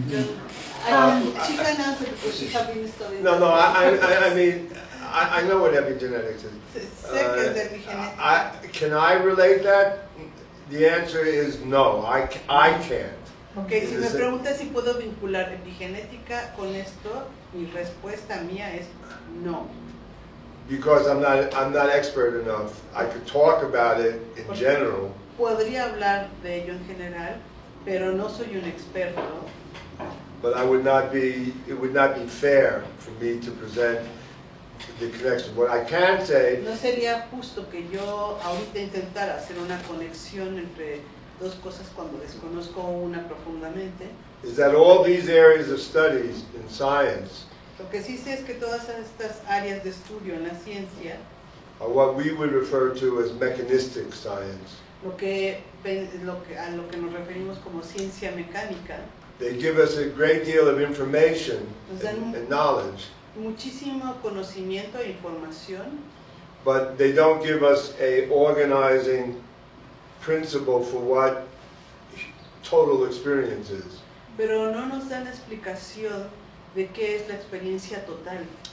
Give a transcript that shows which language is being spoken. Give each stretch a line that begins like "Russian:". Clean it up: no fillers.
English: She can answer because she has been studying. No, I mean, I know what epigenetics is.
Spanish: Sé que es de epigenética.
English: Can I relate that? The answer is no, I can't.
Spanish: Ok, si me preguntas si puedo vincular epigenética con esto, mi respuesta mía es no.
English: Because I'm not expert enough. I could talk about it in general.
Spanish: Podría hablar de ello en general, pero no soy un experto.
English: But it would not be fair for me to present the connection. What I can say
Spanish: No sería justo que yo ahorita intentara hacer una conexión entre dos cosas cuando desconozco una profundamente.
English: is that all these areas of studies in science
Spanish: Lo que sí sé es que todas estas áreas de estudio en la ciencia,
English: are what we would refer to as mechanistic science.
Spanish: a lo que nos referimos como ciencia mecánica,
English: They give us a great deal of information and knowledge,
Spanish: muchísimo conocimiento e información,
English: but they don't give us a organizing principle for what total experience is.
Spanish: pero no nos dan explicación de qué es la experiencia total.